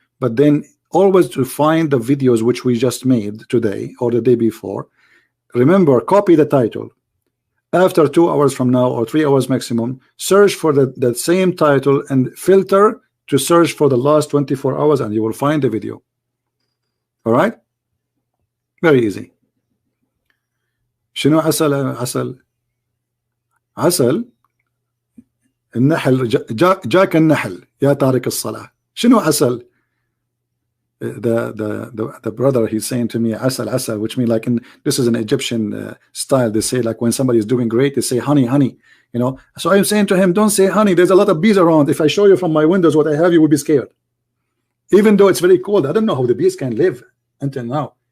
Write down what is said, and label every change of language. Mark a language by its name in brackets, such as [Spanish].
[English] But then always to find the videos which we just made today or the day before, remember, copy the title. After 2 hours from now, or 3 hours maximum, search for that same title and filter to search for the last 24 hours, and you will find the video. All right, very easy. [Arabic] شنو عسل النحل جاك النحل يا تارك الصلاة. شنو عسل? [English] The brother, he's saying to me asal, which means like this is an Egyptian style. They say like when somebody is doing great, they say honey, you know. So I'm saying to him, don't say honey, there's a lot of bees around. If I show you from my windows what I have, you will be scared. Even though it's very cold, I don't know how the bees can live until now.